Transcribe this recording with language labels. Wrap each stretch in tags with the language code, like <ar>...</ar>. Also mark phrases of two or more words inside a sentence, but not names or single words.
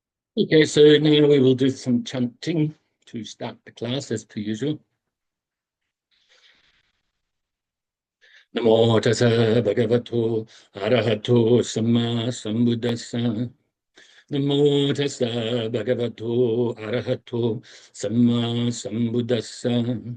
<en>Okay, so now we will do some chanting to start the class as per usual.</en> <pi>Namo Tassa Bhagavato Arahato Samma Sambuddhassa. Namo Tassa Bhagavato Arahato Samma Sambuddhassa.</pi>